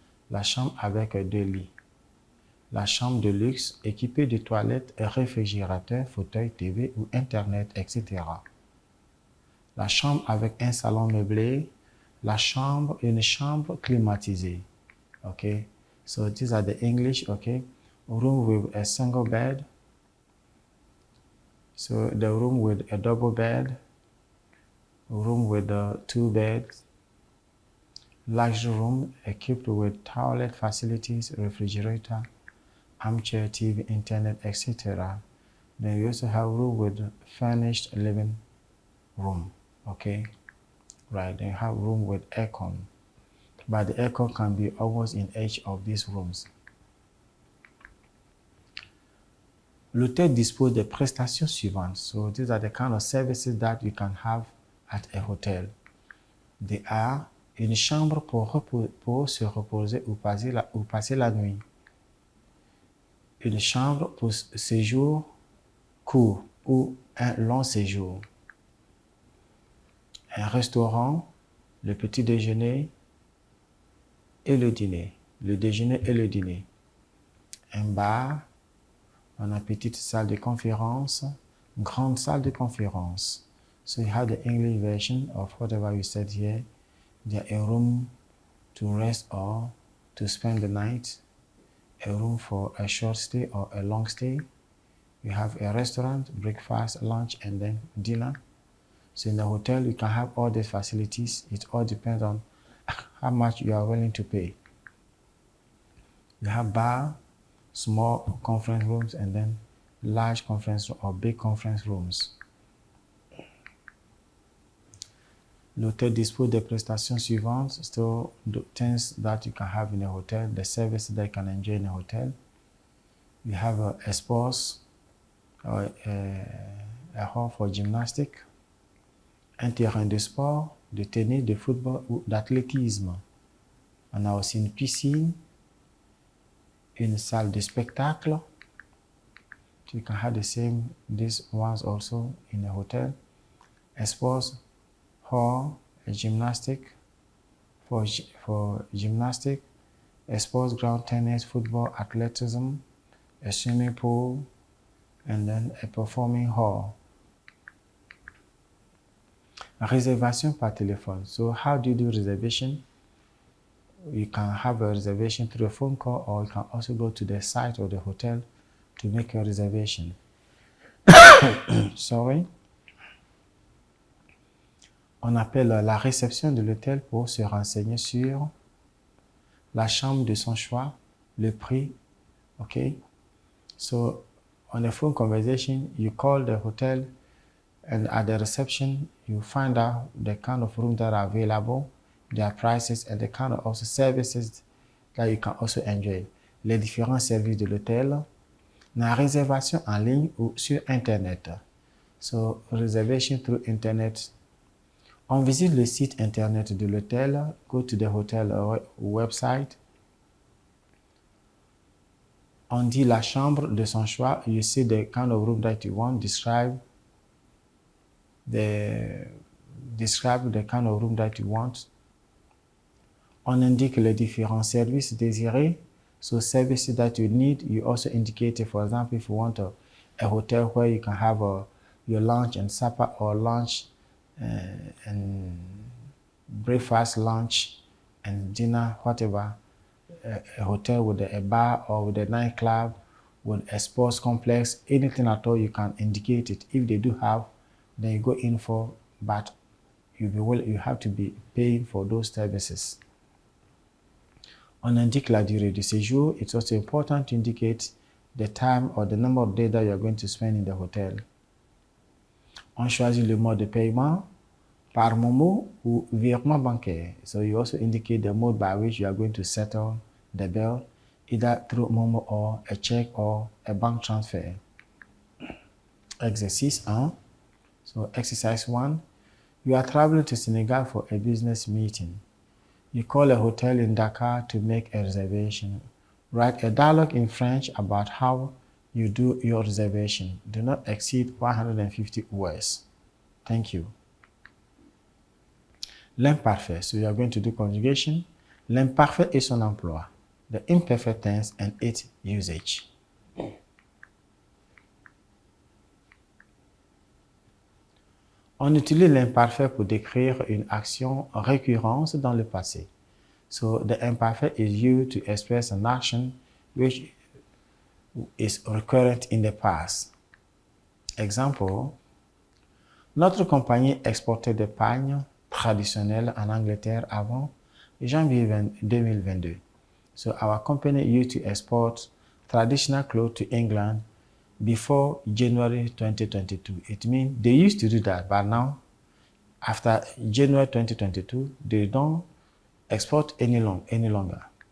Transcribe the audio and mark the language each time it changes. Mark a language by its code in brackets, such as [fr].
[fr] La chambre avec 2 lits. La chambre de luxe équipée de toilettes, réfrigérateur, fauteuil, TV ou Internet, etc. La chambre avec un salon meublé. La chambre, une chambre climatisée. [en] Okay, so these are the English, okay. Room with a single bed. So the room with a double bed. Room with 2 beds. Large room equipped with toilet facilities, refrigerator, armchair, TV, internet, etc. Then we also have room with furnished living room, okay. Right, then you have room with aircon, but the aircon can be almost in each of these rooms. [fr] L'hôtel dispose des prestations suivantes. [en] So these are the kind of services that you can have at a hotel. They are [fr] une chambre pour se reposer ou passer la nuit. Une chambre pour séjour court ou un long séjour. Un restaurant, le petit déjeuner et le dîner. Le déjeuner et le dîner. Un bar, une petite salle de conférence, grande salle de conférence. [en] So you have the English version of whatever we said here. There a room to rest or to spend the night, a room for a short stay or a long stay. You have a restaurant, breakfast, lunch, and then dinner. So in the hotel, you can have all these facilities. It all depends on how much you are willing to pay. You have bar, small conference rooms, and then large conference or big conference rooms. [fr] L'hôtel dispose des prestations suivantes. [en] So the things that you can have in a hotel, the services that you can enjoy in a hotel. You have a sports, or a hall for gymnastics, [fr] un terrain de sport, de tennis, de football ou d'athlétisme. On a aussi une piscine, une salle de spectacle. [en] You can have these ones also in a hotel. A sports hall, a gymnastic for gymnastic, a sports ground, tennis, football, athleticism, a swimming pool, and then a performing hall. [fr] A reservation par téléphone. [en] So how do you do reservation? You can have a reservation through a phone call, or you can also go to the site of the hotel to make a reservation. Sorry. [fr] On appelle la réception de l'hôtel pour se renseigner sur la chambre de son choix, le prix. [en] Okay. So on a phone conversation, you call the hotel, and at the reception, you find out the kind of rooms that are available, their prices, and the kind of also services that you can also enjoy. [fr] Les différents services de l'hôtel, la réservation en ligne ou sur Internet. [en] So, reservation through Internet. [fr] On visite le site Internet de l'hôtel, [en] go to the hotel website. [fr] On dit la chambre de son choix, [en] you see the kind of room that you want, describe the kind of room that you want. [fr] On indique les différents services désirés. [en] So services that you need, you also indicate, for example, if you want a hotel where you can have your lunch and supper, or lunch and breakfast, lunch and dinner, whatever. A hotel with a bar or with a nightclub, with a sports complex, anything at all, you can indicate it. If they do have, then you go in for, but you have to be paying for those services. [fr] On indique la durée du séjour. [en] It's also important to indicate the time or the number of days that you are going to spend in the hotel. [fr] On choisit le mode de paiement, par Momo ou virement bancaire. [en] So you also indicate the mode by which you are going to settle the bill, either through Momo or a check or a bank transfer. [fr] Exercice 1. [en] So exercise 1. You are traveling to Senegal for a business meeting. You call a hotel in Dakar to make a reservation. Write a dialogue in French about how you do your reservation. Do not exceed 150 words. Thank you. L'imparfait. So you are going to do conjugation. [fr] L'imparfait et son emploi. [en] The imperfect tense and its usage. [fr] On utilise l'imparfait pour décrire une action récurrente dans le passé. [en] So the imperfect is used to express an action which is recurrent in the past. [fr] Example, notre compagnie exportait des pagnes traditionnelles en Angleterre avant janvier 2022. [en] So our company used to export traditional clothes to England before January 2022. It means they used to do that, but now, after January 2022, they don't export any longer.